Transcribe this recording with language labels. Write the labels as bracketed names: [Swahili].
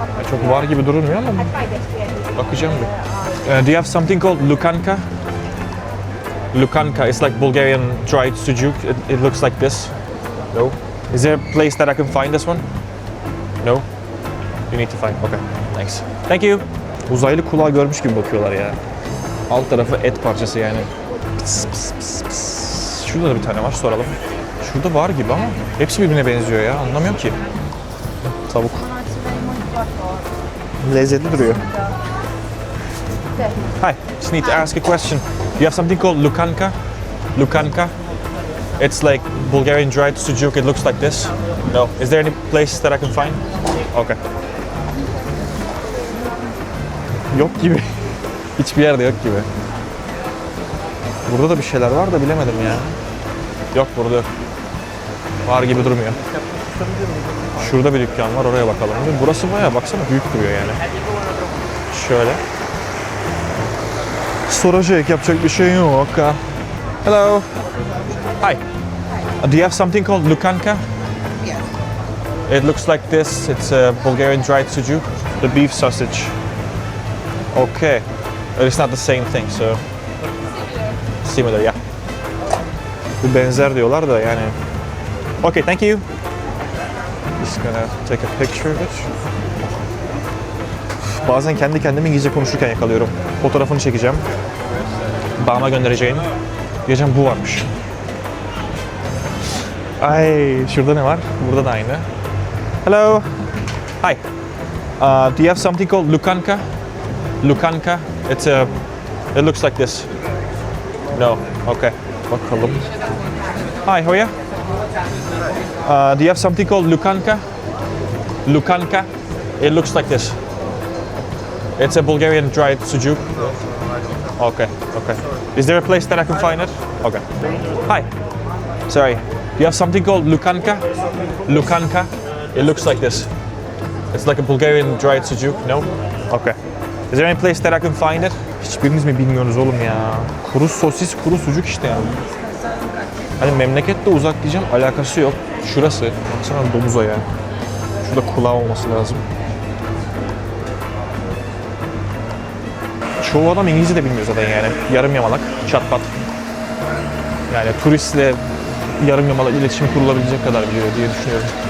[Turkish] Çok var gibi durmuyor ama bakacağım bir. [English] Do you have something called Lukanka? Lukanka. It's like Bulgarian dried sucuk. It looks like this. No. Is there a place that I can find this one? No. You need to find. Okay. Thanks. Thank you. [Turkish] Uzaylı kulağı görmüş gibi bakıyorlar ya. Alt tarafı et parçası yani. Pıs pıs pıs pıs. Şurada da bir tane var, soralım. Şurada var gibi ama hepsi birbirine benziyor ya. Anlamıyorum ki. Tavuk. Lezzetli duruyor. [English] Hi, just need to ask a question. Do you have something called Lukanka? Lukanka? It's like Bulgarian dried sucuk. It looks like this. No. Is there any place that I can find? Okay. [Turkish] Yok gibi. Hiçbir yerde yok gibi. Burada da bir şeyler var da bilemedim ya. Yok, burada yok. Var gibi durmuyor. Şurada bir dükkan var, oraya bakalım. Burası bayağı, baksana, büyük duruyor yani. Şöyle. Soracak, yapacak bir şey yok. [English] Hello. Hi. Do you have something called Lukanka? Yes. It looks like this. It's a Bulgarian dried sucuk, the beef sausage. Okay. It's not the same thing, so similar, yeah. [Turkish] Bu benzer diyorlar da yani. [English] Okay, thank you. Just gonna take a picture of it. [Turkish] Bazen kendi kendime İngilizce konuşurken yakalıyorum. Fotoğrafını çekeceğim. Bağıma göndereceğim. Diyeceğim bu varmış. Ay, şurada ne var? Burada da aynı. [English] Hello. Hi. Do you have something called Lukanka? Lukanka. It looks like this. No. Okay. [Turkish] Bakalım. [English] Hi, how are you? Do you have something called Lukanka? Lukanka. It looks like this. It's a Bulgarian dried sucuk. Okay. Okay. Is there a place that I can find it? Okay. Hi. Sorry. Do you have something called Lukanka? Lukanka. It looks like this. It's like a Bulgarian dried sucuk. No? Okay. Is there any place that I can find it? [Turkish] Hiçbiriniz mi bilmiyorsunuz oğlum ya? Kuru sosis, kuru sucuk işte yani. Hani memleketle uzak diyeceğim, alakası yok. Şurası. Baksana domuza ya. Şurada kulağı olması lazım. Çoğu adam İngilizce de bilmiyor zaten yani. Yarım yamalak, çat pat. Yani turistle yarım yamalak iletişim kurulabilecek kadar biliyor diye düşünüyorum.